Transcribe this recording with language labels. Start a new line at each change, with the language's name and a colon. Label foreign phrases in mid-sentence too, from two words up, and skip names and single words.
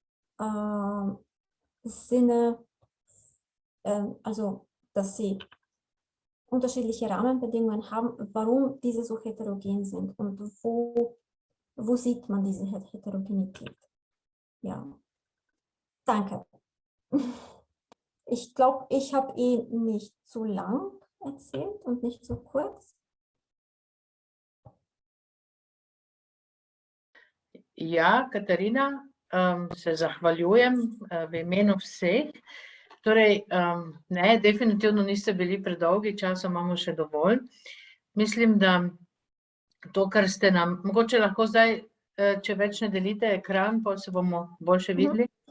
German: Sinne, also dass sie unterschiedliche Rahmenbedingungen haben, warum diese so heterogen sind und wo sieht man diese Heterogenität. Ja, danke. Ich glaube, ich habe nicht zu lang erzählt und nicht zu kurz.
Slovenian: Ja, Katarina, se zahvaljujem v imenu vseh. Torej, ne, definitivno niste bili predolgi, časa imamo še dovolj. Mislim, da to, kar ste nam, mogoče lahko zdaj, če več ne delite ekran, pa se bomo boljše videli.